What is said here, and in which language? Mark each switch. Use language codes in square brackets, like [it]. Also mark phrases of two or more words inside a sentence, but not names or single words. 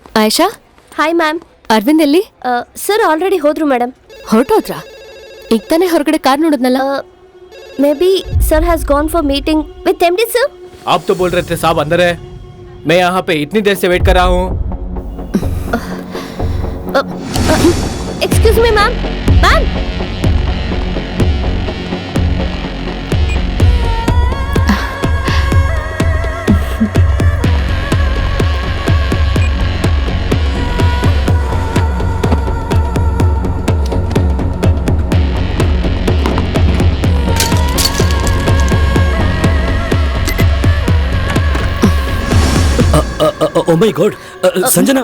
[kn] ಆಯಶಾ, ಹಾಯ್ ಮ್ಯಾಮ್. ಅರವಿಂದ್ ಎಲ್ಲಿ? ಸರ್ ಆಲ್ರೆಡಿ ಹೋದ್ರು ಮೇಡಮ್. ಹೊರಟೋದ್ರಾ? ಈಗ ತಾನೇ ಹೊರಗಡೆ ಕಾರ್ ನೋಡಿದ್ನಲ್ಲ. [en] may be sir has gone for meeting with MD sir. [hi] आप तो बोल रहे थे साहब अंदर है. मैं यहाँ पे इतनी देर से वेट कर रहा हूँ. [en] Excuse me ma'am. Ma'am, Oh my God, Sanjana.